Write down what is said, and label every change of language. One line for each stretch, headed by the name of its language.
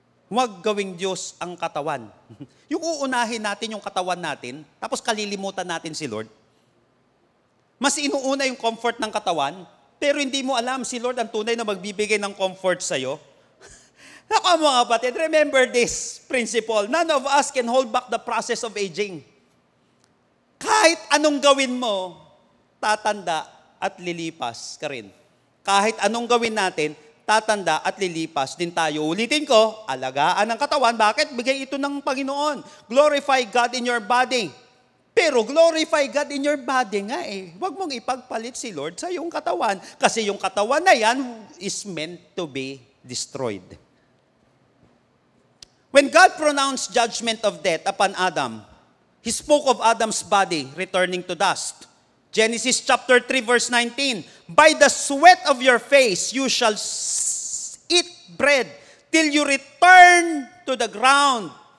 Filipino: Huwag gawing Diyos ang katawan. Yung uunahin natin yung katawan natin, tapos kalilimutan natin si Lord. Mas inuuna yung comfort ng katawan, pero hindi mo alam si Lord ang tunay na magbibigay ng comfort sa'yo. Naku mga kapatid,
English: remember this principle. None of us can hold back the process of aging.
Filipino: Kahit anong gawin mo, tatanda at lilipas ka rin. Kahit anong gawin natin, tatanda at lilipas din tayo. Ulitin ko, alagaan ang katawan. Bakit? Bigay ito ng Panginoon.
English: Glorify God in your body.
Filipino: Pero
English: glorify God in your body
Filipino: nga eh. Huwag mong ipagpalit si Lord sa iyong katawan. Kasi yung katawan na yan
English: is meant to be destroyed. When God pronounced judgment of death upon Adam, He spoke of Adam's body returning to dust. Genesis chapter 3 verse 19, by the sweat of your face you shall eat bread till you return to the ground.